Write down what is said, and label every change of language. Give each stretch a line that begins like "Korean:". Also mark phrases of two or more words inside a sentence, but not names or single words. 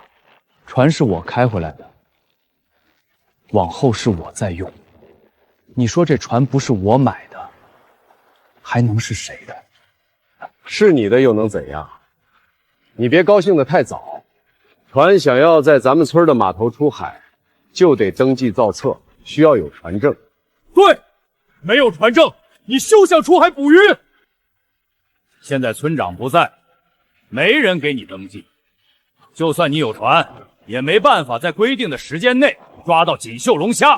Chinese: 船是我開回來的，往後是我在用。你說這船不是我買的，還能是誰的？是你的又能怎樣？你別高興得太早。船想要在咱們村的碼頭出海，就得登記造冊，需要有船證。對，沒有船證，你休想出海捕魚。現在村長不在，沒人給你登記。就算你有船，也沒辦法在規定的時間內抓到錦繡龍蝦。